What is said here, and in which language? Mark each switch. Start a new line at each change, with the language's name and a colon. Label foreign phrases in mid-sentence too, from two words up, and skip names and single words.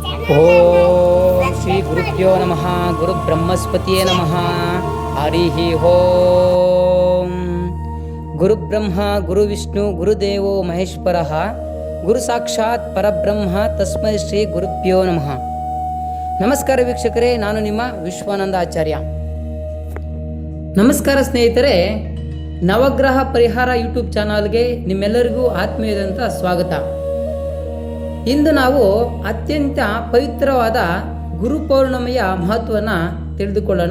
Sanskrit: ಓಂ ಶ್ರೀ ಗುರುಭ್ಯೋ ನಮಃ. ಗುರು ಬ್ರಹ್ಮಸ್ಪತಿಯೇ ನಮಃ. ಹರಿ ಓಂ. ಗುರು ಬ್ರಹ್ಮ ಗುರು ವಿಷ್ಣು ಗುರುದೇವೋ ಮಹೇಶ್ವರ ಗುರು ಸಾಕ್ಷಾತ್ ಪರಬ್ರಹ್ಮ ತಸ್ಮೈ ಶ್ರೀ ಗುರುಭ್ಯೋ ನಮಃ.
Kannada: ನಮಸ್ಕಾರ ವೀಕ್ಷಕರೇ, ನಾನು ನಿಮ್ಮ ವಿಶ್ವಾನಂದ ಆಚಾರ್ಯ. ನಮಸ್ಕಾರ ಸ್ನೇಹಿತರೆ, ನವಗ್ರಹ ಪರಿಹಾರ ಯೂಟ್ಯೂಬ್ ಚಾನಲ್ಗೆ ನಿಮ್ಮೆಲ್ಲರಿಗೂ ಆತ್ಮೀಯದಂಥ ಸ್ವಾಗತ. ಇಂದು ನಾವು ಅತ್ಯಂತ ಪವಿತ್ರವಾದ ಗುರು ಪೌರ್ಣಮಿಯ ಮಹತ್ವವನ್ನು ತಿಳಿದುಕೊಳ್ಳೋಣ.